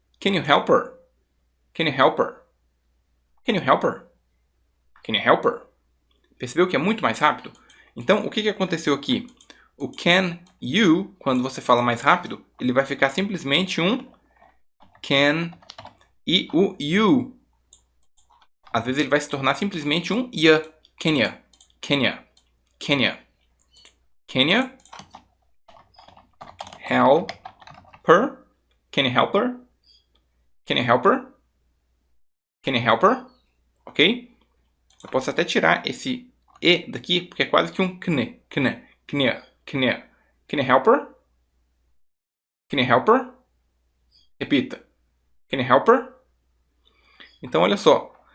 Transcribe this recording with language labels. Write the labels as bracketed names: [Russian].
[English] Can you help her? Can you help her? Can you help her? Can you help her? [Portuguese] Percebeu que é muito mais rápido? Então, o que aconteceu aqui? O can you, quando você fala mais rápido, ele vai ficar simplesmente um can, e o you, às vezes ele vai se tornar simplesmente um ya. [English] Kenya, Kenya, Kenya, Kenya, help her, can you help her? Can you help her? Can you help her? Ok? [Portuguese] Eu posso até tirar esse e daqui, porque é quase que um kne, kne, kne, kne. [English] Can you help her? Can you help her? [Portuguese] Repita. [English] Can you help her? [Portuguese] Então, olha só.